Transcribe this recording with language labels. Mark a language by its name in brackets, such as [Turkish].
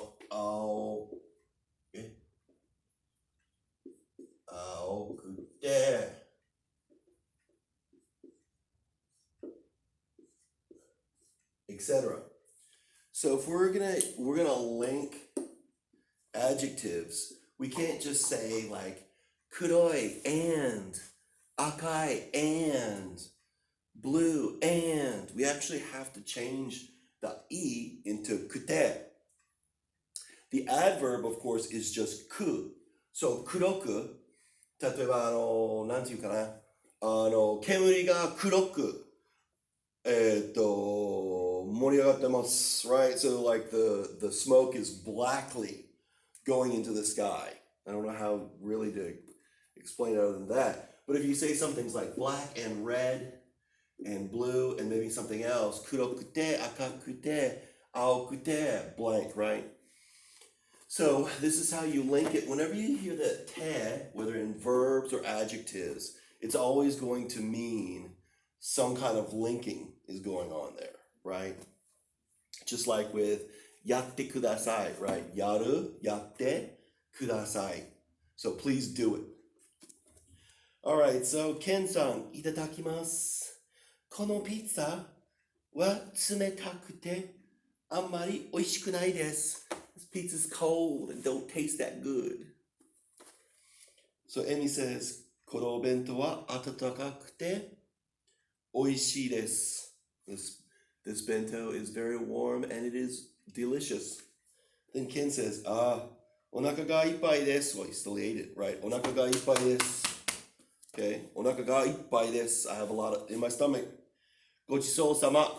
[Japanese] 青くて、etc. [English] So if we're gonna link adjectives, we can't just say like kuroi and, akai and, blue and. We actually have to change the e into kute. The adverb, of course, is just ku. [Japanese] So kuroku, 例えばなんていうかな、煙が黒く盛り上がってます [English] right? So like the smoke is blackly going into the sky. I don't know how really to explain it other than that. But if you say some things like black and red and blue and maybe something else, kurokute, akakute, aokute, blank, right? So this is how you link it. Whenever you hear the te, whether in verbs or adjectives, it's always going to mean some kind of linking is going on there, right? Just like with yatte kudasai, right? Yaru, yatte, kudasai. So please do it. All right, so Ken-san, itadakimasu. [Japanese] このピッツァは冷たくてあんまり美味しくないです。 [English] This pizza's cold and don't taste that good. So Emi says, [Japanese] このお弁当は温かくて美味しいです。 [English] This bento is very warm and it is delicious. Then Ken says, [Japanese] お腹がいっぱいです。 [English] Well, he still ate it, right? [Japanese] お腹がいっぱいです。 [English] Okay, [Japanese] お腹がいっぱいです。 [English] I have a lot in my stomach. [Japanese] ごちそうさま.